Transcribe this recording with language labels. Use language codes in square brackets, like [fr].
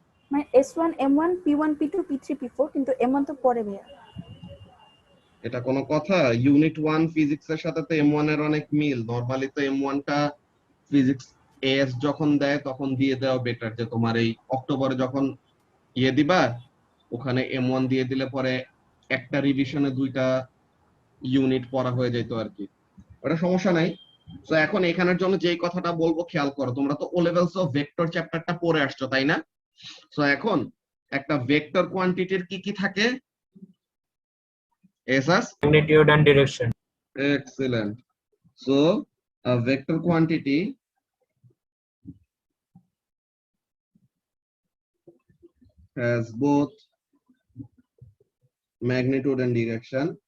[bn] মানে S1 M1 P1 P2 P3 P4, কিন্তু M1 তো পরে ভাইয়া। এটা কোনো কথা? ইউনিট 1 ফিজিক্সের সাথে তো M1 এর অনেক মিল। নরমালি তো M1 টা ফিজিক্স এস যখন দেয় তখন দিয়ে দেওয়া বেটার, যে তোমার এই অক্টোবরে যখন ইয়ে দিবা, ওখানে M1 দিয়ে দিলে পরে একটা রিভিশনে 2টা ইউনিট পড়া হয়ে যেত আর কি। ওটা সমস্যা নাই। তো এখন এখানের জন্য যেই কথাটা বলবো খেয়াল করো, তোমরা তো ও লেভেলস অফ ভেক্টর চ্যাপ্টারটা পড়ে আসছো, তাই না? তো এখন একটা ভেক্টর কোয়ান্টিটির কি কি থাকে? Asus, [en] magnitude and direction. Excellent. So a vector quantity has both magnitude and direction.